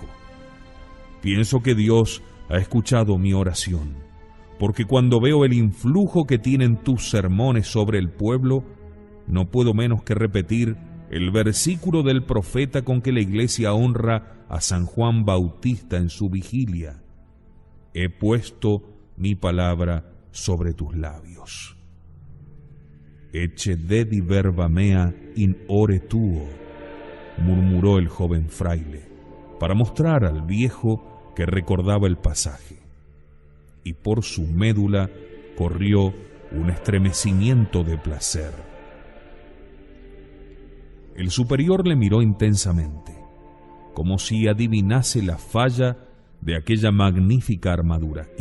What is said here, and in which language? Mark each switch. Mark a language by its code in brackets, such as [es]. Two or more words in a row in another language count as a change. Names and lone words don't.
[es] Pienso que Dios ha escuchado mi oración, porque cuando veo el influjo que tienen tus sermones sobre el pueblo, no puedo menos que repetir el versículo del profeta con que la Iglesia honra a San Juan Bautista en su vigilia: «He puesto mi palabra sobre tus labios». [la] «Ecce dedi verba mea in ore tuo», [es] murmuró el joven fraile, para mostrar al viejo que recordaba el pasaje, y por su médula corrió un estremecimiento de placer. El superior le miró intensamente, como si adivinase la falla de aquella magnífica armadura, y